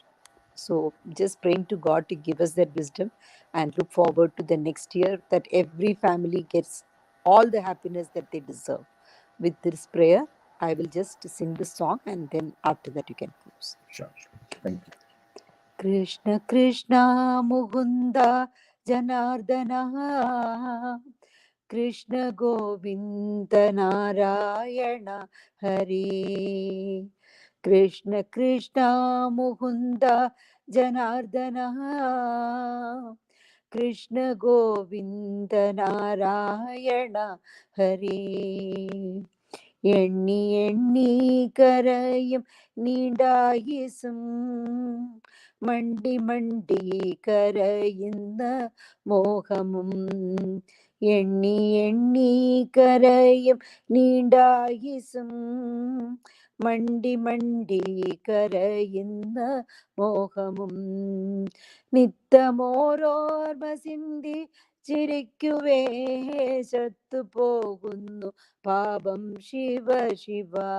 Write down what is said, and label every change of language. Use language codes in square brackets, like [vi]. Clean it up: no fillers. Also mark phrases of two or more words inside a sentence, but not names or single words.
[en] So just praying to God to give us that wisdom and look forward to the next year that every family gets all the happiness that they deserve. With this prayer, I will just sing the song and then after that you can close. Sure. Thank you. [sa] Krishna Krishna Mukunda Janardana Krishna Govinda Narayana Hare Krishna Krishna Mukunda Janardana Krishna Govinda Narayana Hare [ml] എണ്ണി എണ്ണി കരയും നീണ്ടായിസും മണ്ടി മണ്ടി கரையுന്ന മോഹമും എണ്ണി എണ്ണി കരയും നീണ്ടായിസും മണ്ടി മണ്ടി കരയുന്ന മോഹമും നിത്തമോരോർമ സിന്ധി ചിരിക്കുവേ ചത്തുപോകുന്നു പാപം ശിവ ശിവ